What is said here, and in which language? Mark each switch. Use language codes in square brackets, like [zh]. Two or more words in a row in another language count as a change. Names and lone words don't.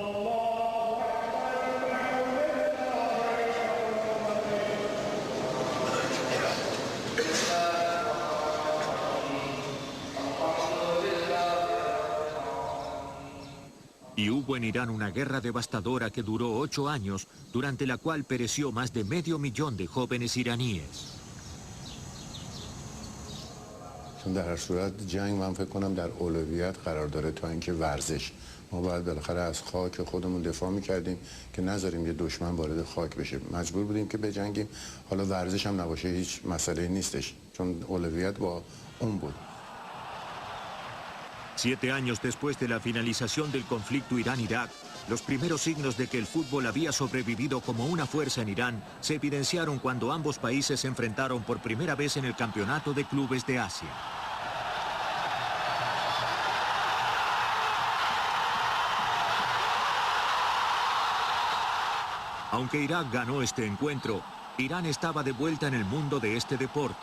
[es] Y hubo en Irán una guerra devastadora que duró 8 años, durante la cual pereció más de 500,000 de jóvenes iraníes. [fa] چون در هر صورت جنگ من فکر کنم در اولویت قرار داره تا اینکه ورزش ما باید بالاخره از خاک خودمون دفاع می‌کردیم که نذاریم یه دشمن وارد خاک بشه. مجبور بودیم که بجنگیم. حالا ورزش هم نباشه هیچ مسئله نیستش چون اولویت با اون بود. [es] 7 años después de la finalización del conflicto Irán-Irak, Los primeros signos de que el fútbol había sobrevivido como una fuerza en Irán se evidenciaron cuando ambos países se enfrentaron por primera vez en el Campeonato de Clubes de Asia. Aunque Irak ganó este encuentro, Irán estaba de vuelta en el mundo de este deporte.